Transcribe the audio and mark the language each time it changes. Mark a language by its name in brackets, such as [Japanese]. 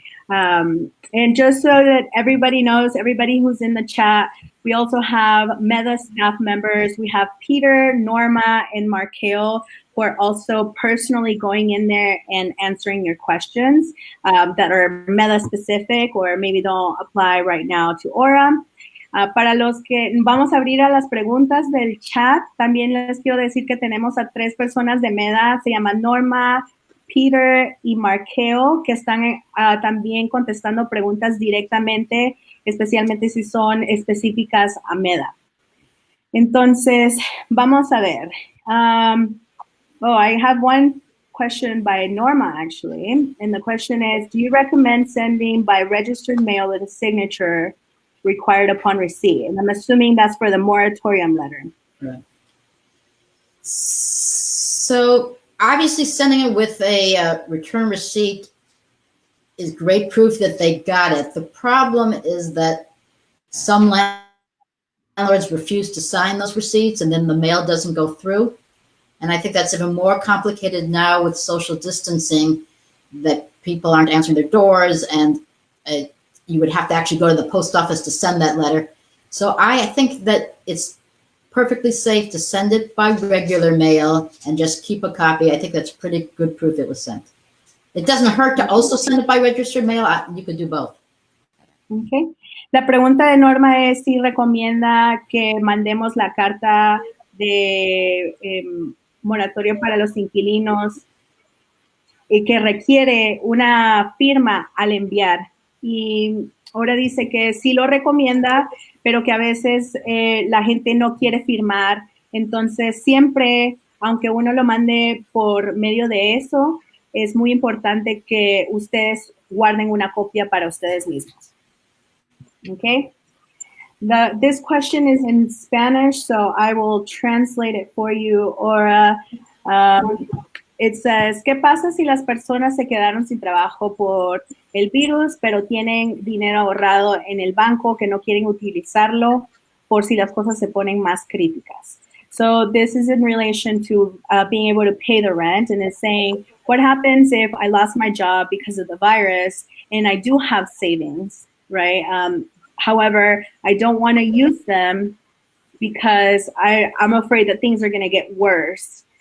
[English] And just so that everybody knows, everybody who's in the chat, we also have Meta staff members. We have Peter, Norma, and Markeo, who are also personally going in there and answering your questions that are Meta specific or maybe don't apply right now to Aura. [Spanish] Para los que vamos a abrir a las preguntas del chat, también les quiero decir que tenemos a 3 personas de Meda, se llaman Norma, Peter y Markeo, que están también contestando preguntas directamente, especialmente si son específicas a Meda. Entonces, vamos a ver. [English] I have one question by Norma, actually, and the question is, do you recommend sending by registered mail with a signature required upon receipt? And I'm assuming that's for the moratorium letter. Right. So obviously sending it with a return receipt is great proof that they got it. The problem is that some landlords refuse to sign those receipts and then the mail doesn't go through. And I think that's even more complicated now with social distancing, that people aren't answering their doors and you would have to actually go to the post office to send that letter. So I think that it's perfectly safe to send it by regular mail and just keep a copy. I think that's pretty good proof it was sent. It doesn't hurt to also send it by registered mail. You could do both. Okay. [Spanish] La pregunta de Norma es si recomienda que mandemos la carta de moratorio para los inquilinos y que requiere una firma al enviar. Y ahora dice que sí lo recomienda, pero que a veces la gente no quiere firmar. Entonces, siempre, aunque uno lo mande por medio de eso, es muy importante que ustedes guarden una copia para ustedes mismos. [English] Okay? This question is in Spanish, so I will translate it for you. Or it says, [Spanish] ¿qué pasa si las personas se quedaron sin trabajo por el virus, pero tienen dinero ahorrado en el banco que no quieren utilizarlo por si las cosas se ponen más críticas? [English] So this is in relation to being able to pay the rent, and it's saying, what happens if I lost my job because of the virus and I do have savings, right? However, I don't want to use them because I'm afraid that things are going to get worse.